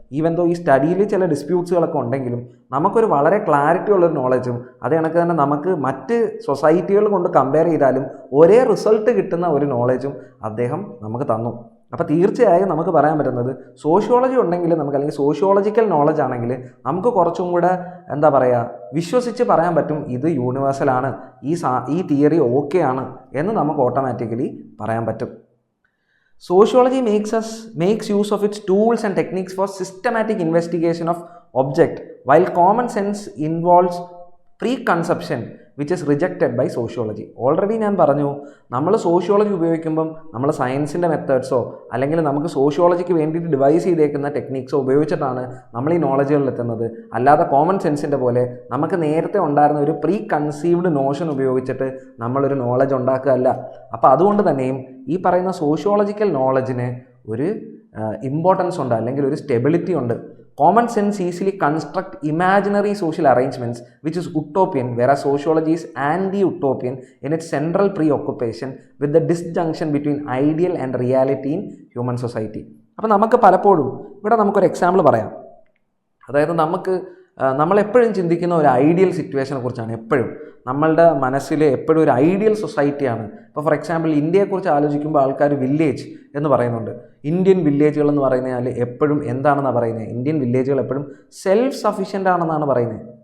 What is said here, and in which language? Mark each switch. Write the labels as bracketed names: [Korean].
[Malayalam] Even though ഈ സ്റ്റഡിയിൽ ചില ഡിസ്പ്യൂട്ട്സുകളൊക്കെ ഉണ്ടെങ്കിലും നമുക്കൊരു വളരെ ക്ലാരിറ്റി ഉള്ളൊരു നോളജും അതേ കണക്ക് തന്നെ നമുക്ക് മറ്റ് സൊസൈറ്റികൾ കൊണ്ട് കമ്പയർ ചെയ്താലും ഒരേ റിസൾട്ട് കിട്ടുന്ന ഒരു നോളജും അദ്ദേഹം നമുക്ക് തന്നു. അപ്പോൾ തീർച്ചയായും നമുക്ക് പറയാൻ പറ്റുന്നത്, സോഷ്യോളജി ഉണ്ടെങ്കിൽ നമുക്ക്, അല്ലെങ്കിൽ സോഷ്യോളജിക്കൽ നോളജ് ആണെങ്കിൽ നമുക്ക് കുറച്ചും കൂടെ എന്താ പറയുക, വിശ്വസിച്ച് പറയാൻ പറ്റും ഇത് യൂണിവേഴ്സലാണ്, ഈ തിയറി ഓക്കെ ആണ് എന്ന് നമുക്ക് ഓട്ടോമാറ്റിക്കലി പറയാൻ പറ്റും. [English] Sociology makes use of its tools and techniques for systematic investigation of object, while common sense involves preconception which is rejected by sociology. [Malayalam] Already ഞാൻ പറഞ്ഞു, നമ്മൾ സോഷ്യോളജി ഉപയോഗിക്കുമ്പം നമ്മൾ സയൻസിൻ്റെ മെത്തേഡ്സോ അല്ലെങ്കിൽ നമുക്ക് സോഷ്യോളജിക്ക് വേണ്ടിയിട്ട് ഡിവൈസ് ചെയ്തേക്കുന്ന ടെക്നിക്സോ ഉപയോഗിച്ചിട്ടാണ് നമ്മൾ ഈ നോളജുകളിൽ എത്തുന്നത്. അല്ലാതെ കോമൺ സെൻസിൻ്റെ പോലെ നമുക്ക് നേരത്തെ ഉണ്ടായിരുന്ന ഒരു പ്രീ കൺസീവ്ഡ് നോഷൻ ഉപയോഗിച്ചിട്ട് നമ്മളൊരു നോളജ് ഉണ്ടാക്കുകയല്ല. അപ്പോൾ അതുകൊണ്ട് തന്നെയും ഈ പറയുന്ന സോഷ്യോളജിക്കൽ നോളജിന് ഒരു ഇമ്പോർട്ടൻസ് ഉണ്ട്, അല്ലെങ്കിൽ ഒരു സ്റ്റെബിലിറ്റി ഉണ്ട്. [English] Common sense easily construct imaginary social arrangements which is utopian, whereas sociology is anti-utopian in its central preoccupation with the disjunction between ideal and reality in human society. [Malayalam] അപ്പോൾ നമുക്ക് പലപ്പോഴും ഇവിടെ നമുക്കൊരു എക്സാമ്പിൾ പറയാം. അതായത് നമ്മളെപ്പോഴും ചിന്തിക്കുന്ന ഒരു ഐഡിയൽ സിറ്റുവേഷനെ കുറിച്ചാണ്. എപ്പോഴും നമ്മളുടെ മനസ്സിൽ എപ്പോഴും ഒരു ഐഡിയൽ സൊസൈറ്റിയാണ്. ഇപ്പോൾ ഫോർ എക്സാമ്പിൾ ഇന്ത്യയെക്കുറിച്ച് ആലോചിക്കുമ്പോൾ ആൾക്കാർ വില്ലേജ് എന്ന് പറയുന്നുണ്ട്. ഇന്ത്യൻ വില്ലേജുകൾ എന്ന് പറയുന്നതിൽ എപ്പോഴും എന്താണെന്നാണ് പറയുന്നത്? ഇന്ത്യൻ വില്ലേജുകൾ എപ്പോഴും സെൽഫ് സഫിഷ്യൻ്റ് ആണെന്നാണ് പറയുന്നത്.